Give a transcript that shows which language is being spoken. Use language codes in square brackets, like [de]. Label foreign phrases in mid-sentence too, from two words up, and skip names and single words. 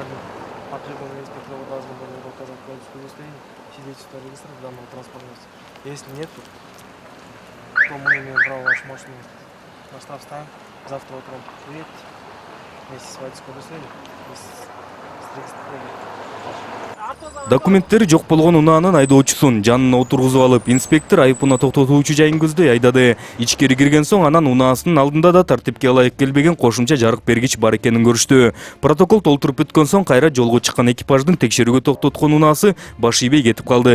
[ru] Потребования инспектора должны были указать водительское удостоверение, свидетельство о регистрации данного транспортного средства. Если нет, то мы имеем право вашу машину на штраф ставим. Завтра утром приедете вместе с водительским удостоверением, вместе с регистратором. [ky] Документтери жок болгон унаанын айдоочусун жанына отургузуп алып, инспектор айыпына токтотуучу жайын көздөй айдады. Ичкери кирген соң анан унаасынын алдында да тартипке ылайык келбеген кошумча жарык бергич бар экенин көрүштү. Протокол толтуруп бүткөн соң кайра жолго чыккан экипаждын текшерүүгө токтоткон унаасы баш ийбей кетип калды.